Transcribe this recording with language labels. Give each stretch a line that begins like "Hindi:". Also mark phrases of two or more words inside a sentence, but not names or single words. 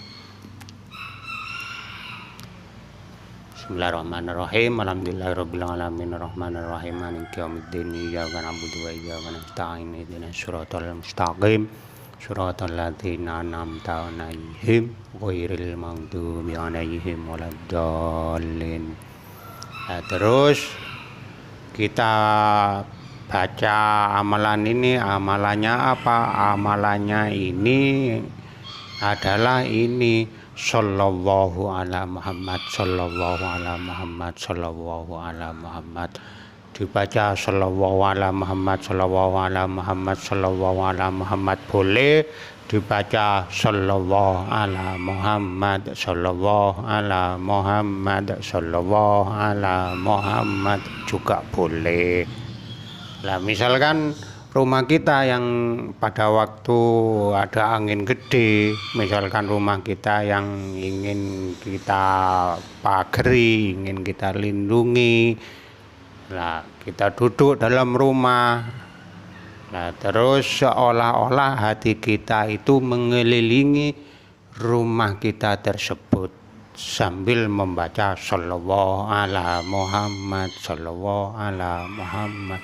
Arabic: بسم الله الرحمن الرحيم. الحمد لله رب العالمين الرحمن الرحيم مالك يوم الدين إياك نعبد وإياك نستعين اهدنا الصراط المستقيم صراط الذين أنعمت عليهم غير المغضوب عليهم ولا الضالين.
Indonesian: Terus kita baca amalan ini. Amalannya apa? Amalannya ini adalah ini,
Arabic: صلى الله على محمد، صلى الله على محمد، صلى الله على محمد.
Indonesian: Dibaca
Arabic: صلى الله على محمد، صلى الله على محمد، صلى الله على محمد
Indonesian: boleh, dibaca
Arabic: صلى الله على محمد، صلى الله على محمد، صلى الله على محمد
Indonesian: juga boleh. Lah, misalkan rumah kita yang pada waktu ada angin gede, misalkan rumah kita yang ingin kita pagari, ingin kita lindungi, nah kita duduk dalam rumah, nah terus seolah-olah hati kita itu mengelilingi rumah kita tersebut sambil membaca
Arabic: صلى الله على محمد، صلى الله على محمد.